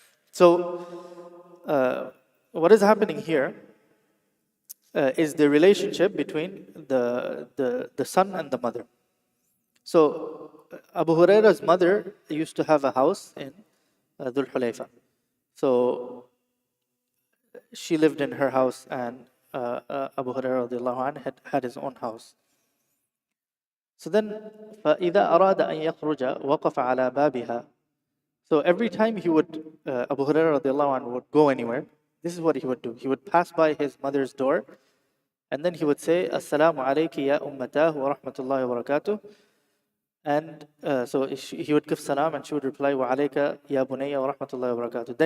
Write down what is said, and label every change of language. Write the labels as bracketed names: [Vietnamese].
[English] So what is happening here is the relationship between the son and the mother. So Abu Hurairah's mother used to have a house in Dhul Hulayfa. So she lived in her house, and Abu Hurairah radiallahu anhu had his own house. So then, [Arabic] فَإِذَا أَرَادَ أَن يَخْرُجَ وَقَفَ عَلَى بَابِهَا. [English] So every time he would, Abu Hurairah radiallahu anhu would go anywhere, this is what he would do. He would pass by his mother's door, and then he would say, [Arabic] Assalamu alayki ya ummatahu wa rahmatullahi wa barakatuh. [English] And so he would give salam, and she would reply, [Arabic] Wa alayka ya bunayya wa rahmatullahi wa barakatuh.